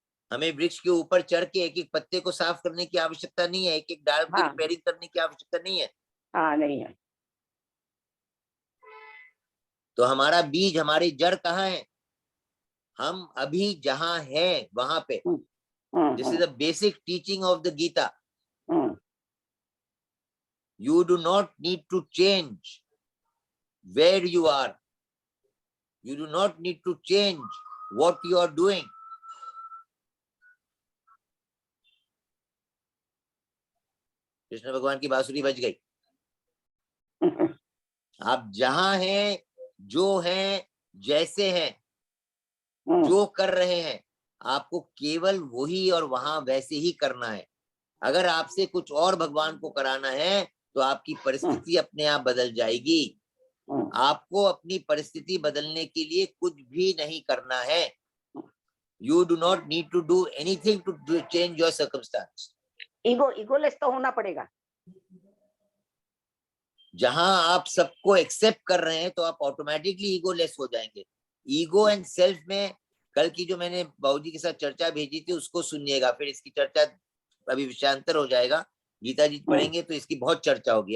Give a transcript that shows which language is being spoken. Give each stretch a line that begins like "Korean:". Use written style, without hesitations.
Hindi: हमें वृक्ष के ऊपर चढ़ के एक एक पत्ते को साफ करने की आवश्यकता नहीं है, एक एक डाल की रिपेयरिंग करने की आवश्यकता नहीं है। नहीं है। तो हमारा बीज, हमारी जड़ कहाँ है? हम अभी जहां हैं वहां पे।
English: This is the basic teaching of the Gita. You do not need to change where you are. You do not need to change what you are doing.
Hindi: Krishna भगवान की बांसुरी बज गई। आप जहां हैं, जो हैं, जैसे हैं, जो कर रहे हैं, आपको केवल वही और वहां वैसे ही करना है। अगर आपसे कुछ और भगवान को कराना है, तो आपकी परिस्थिति अपने आप बदल जाएगी। आपको अपनी परिस्थिति बदलने के लिए कुछ भी नहीं करना है।
English: You do not need to do anything to change your circumstance.
Hindi: Egoless तो होना पड़ेगा। जहां आप सबको एक्सेप्ट कर रहे हैं, तो आप ऑटोमेटिकली ईगोलेस हो जाएंगे। ईगो एंड सेल्फ में कल की जो मैंने बाबूजी के साथ चर्चा भेजी थी, उसको सुनिएगा। फिर इसकी चर्चा अभी विषयांतर हो जाएगा, गीता जी पढ़ेंगे तो इसकी बहुत चर्चा होगी।